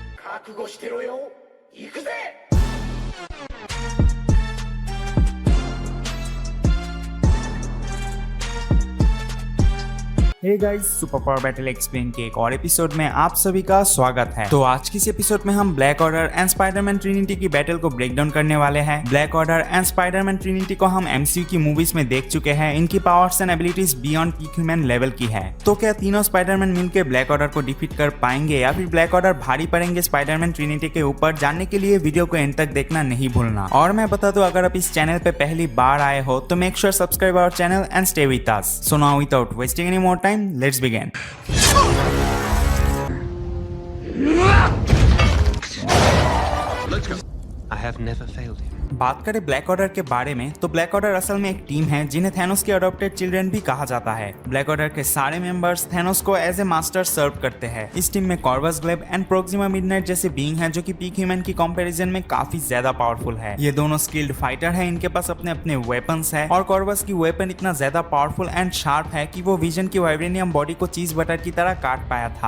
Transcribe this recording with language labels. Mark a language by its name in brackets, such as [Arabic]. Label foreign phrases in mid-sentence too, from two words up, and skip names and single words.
[Japanese] 覚悟してろよ。行くぜ。 [English] hey guys, [Hindi] सुपर पावर बैटल एक्सप्लेन के एक और एपिसोड में आप सभी का स्वागत है। तो आज की इस एपिसोड में हम ब्लैक ऑर्डर एंड स्पाइडरमैन ट्रिनिटी की बैटल को [English] break down [Hindi] करने वाले हैं। ब्लैक ऑर्डर एंड स्पाइडरमैन ट्रिनिटी को हम एमसीयू की मूवीज में देख चुके हैं। इनकी [English] powers and abilities beyond peak human level [Hindi] की है। तो क्या तीनों स्पाइडरमैन मिलकर ब्लैक ऑर्डर को डिफीट कर पाएंगे या फिर ब्लैक ऑर्डर भारी पड़ेंगे स्पाइडरमैन ट्रिनिटी के ऊपर? जानने के लिए वीडियो को एंड तक देखना नहीं भूलना। और मैं बता दूं, अगर आप इस चैनल पे पहली बार आए हो तो [English] make sure subscribe our channel and stay with us. so now without wasting any more time, let's begin. Let's go. I have never failed him. [Hindi] बात करें ब्लैक ऑर्डर के बारे में तो ब्लैक ऑर्डर असल में एक टीम है जिन्हें थैनोस के [English] adopted children [Hindi] भी कहा जाता है। ब्लैक ऑर्डर के सारे मेंबर्स थैनोस को [English] as a master [Hindi] सर्व करते हैं। इस टीम में कॉर्वस ग्लेब एंड प्रोक्सिमा मिडनाइट जैसे बीइंग हैं जो कि [English] peak human [Hindi] की कंपैरिजन में काफी ज्यादा पावरफुल है। ये दोनों [English] skilled fighter [Hindi] है, इनके पास अपने अपने वेपन्स है और कॉर्वस की वेपन इतना ज्यादा [English] powerful and sharp [Hindi] है कि वो विजन की [English] vibranium body [Hindi] को [English] cheese butter [Hindi] की तरह काट पाया था।